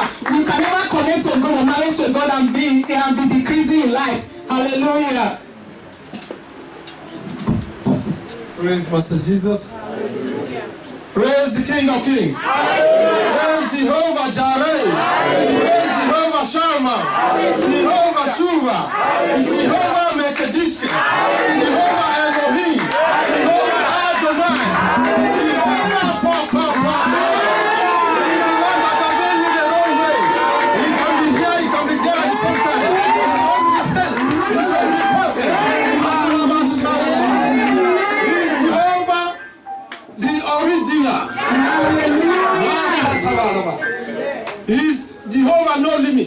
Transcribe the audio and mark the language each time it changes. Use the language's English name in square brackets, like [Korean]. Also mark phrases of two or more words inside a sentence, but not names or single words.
[English] We can never connect to God or marriage to God and be decreasing in life. Hallelujah. Praise Master Jesus. Praise the King of Kings. Praise Jehovah Jireh. Praise Jehovah Shammah. Jehovah Shuvah. Jehovah Mekadishka. Jehovah Elohim. Jehovah Adonai. Jehovah Papa. He's the one that can give me the wrong way. He can be here, he can be there at the same time. He's omniscient. He's omnipotent. He's Jehovah, the original. He's Jehovah no limit.